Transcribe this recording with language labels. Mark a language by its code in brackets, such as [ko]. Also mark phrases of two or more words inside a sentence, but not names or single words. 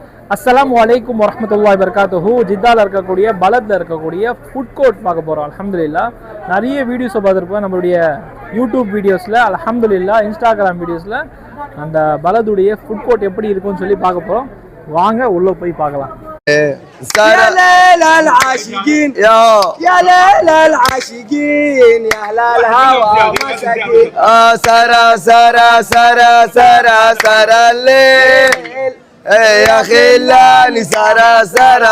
[ar] السلام عليكم ورحمة الله وبركاته. [ta] ஜித்தால இருக்கக்கூடிய பலத்ல இருக்கக்கூடிய [en] food court [ta] பார்க்க போகிறோம். அல்ஹம்துலில்லாஹ் நிறைய வீடியோஸை பார்த்துருப்போம் நம்மளுடைய யூடியூப் வீடியோஸில், அல்ஹம்துலில்லாஹ் இன்ஸ்டாகிராம் வீடியோஸில் அந்த பலதுடைய [en] food court [ta] எப்படி இருக்கும்னு சொல்லி பார்க்க போகிறோம். வாங்க உள்ளே போய் பார்க்கலாம். [ar] يا ليل العاشقين يا ليل العاشقين يا هلا الهوى مساكين سرى سرى سرى سرى سرى الليل يا خلاني سرى سرى